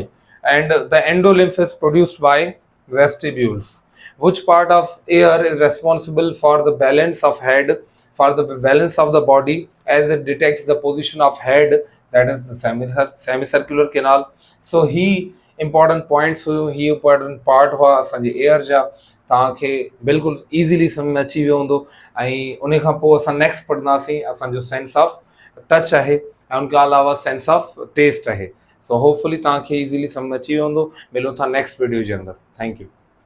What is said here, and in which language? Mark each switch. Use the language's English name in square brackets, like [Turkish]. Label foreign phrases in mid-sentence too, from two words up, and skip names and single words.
[English] And the endolymph is produced by vestibules. Which part of air is responsible for the balance of head, for the balance of the body as it detects the position of head? That is the semicircular canal. [Sindhi] So he [English] important points [Sindhi] हुयो, ही [English] important part [Sindhi] हुआ असांजे एयर जा, तव्हांखे बिल्कुलु ईज़िली सम्झ में अची वियो हूंदो। ऐं उन खां पोइ असां नेक्स्ट पढ़ंदासीं असांजो [English] sense of touch [Sindhi] आहे ऐं उनखां अलावा [English] sense of taste [Sindhi] आहे। सो होपफुली तव्हांखे ईज़िली सम्झ में अची वियो हूंदो। मिलूं था [English] next video [Sindhi] जे अंदरि। [English] thank you.